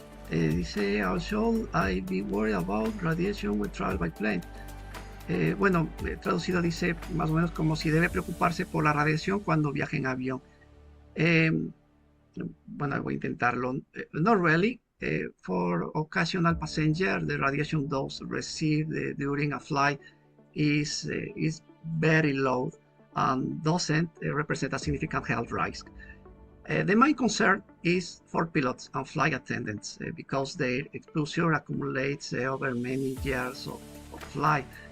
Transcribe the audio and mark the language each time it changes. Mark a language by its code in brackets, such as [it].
[en] dice, how should I be worried about radiation when travel by plane? [es] Bueno, traducido dice más o menos como si debe preocuparse por la radiación cuando viaje en avión. Bueno, voy a intentarlo. [en] Not really. For occasional passenger, the radiation dose received during a flight is very low and doesn't represent a significant health risk. The main concern is for pilots and flight attendants because their exposure accumulates over many years of flight.